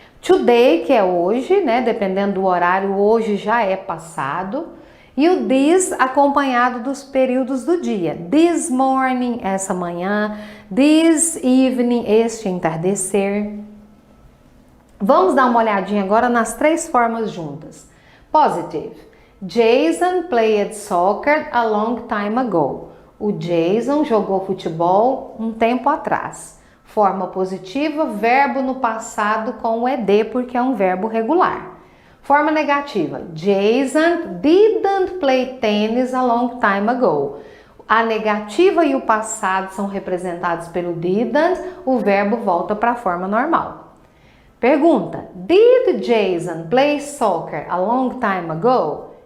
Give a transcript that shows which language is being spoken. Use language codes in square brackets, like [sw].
[pt] Today, que é hoje, dependendo do horário, hoje já é passado. E o this acompanhado dos períodos do dia. [en] This morning, [pt] essa manhã. [en] This evening, [pt] este entardecer. Vamos dar uma olhadinha agora nas 3 formas juntas. [en] Positive. Jason played soccer a long time ago. [pt] O Jason jogou futebol um tempo atrás. Forma positiva, verbo no passado com o ed, porque é um verbo regular. Forma negativa, [en] Jason didn't play tennis a long time ago. [pt] A negativa e o passado são representados pelo didn't, o verbo volta para a forma normal. Pergunta, [en] did Jason play soccer a long time ago?